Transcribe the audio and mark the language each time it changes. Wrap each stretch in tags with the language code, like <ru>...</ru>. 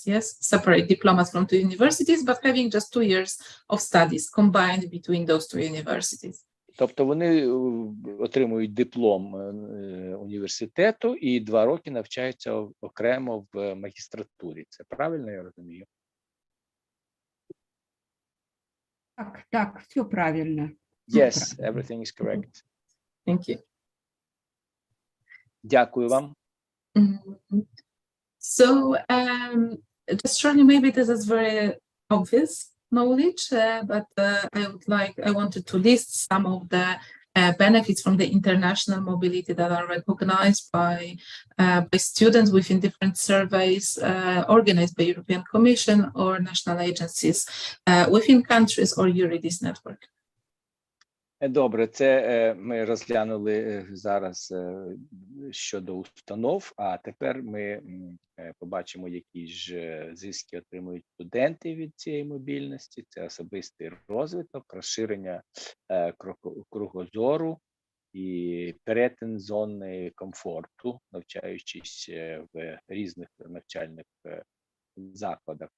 <en>Yes, separate diplomas from 2 universities, but having just 2 years of studies combined between those 2 universities.</en> <uk>Тобто вони отримують диплом університету і 2 роки навчаються окремо в магістратурі. Це правильно я розумію? Так, все правильно.</uk> <en>Yes, everything is correct. Thank you.</en> <uk>Дякую вам.</uk> <en>So, just shortly, maybe this is very obvious knowledge, but I wanted to list some of the benefits from the international mobility that are recognized by students within different surveys organized by European Commission or national agencies within countries or Eurydice network.</en> <uk>Добре, це ми розглянули зараз щодо установ, а тепер ми побачимо, які ж зиски отримують студенти від цієї мобільності. Це особистий розвиток, розширення кругозору і перетин зони комфорту, навчаючись в різних навчальних закладах.</uk>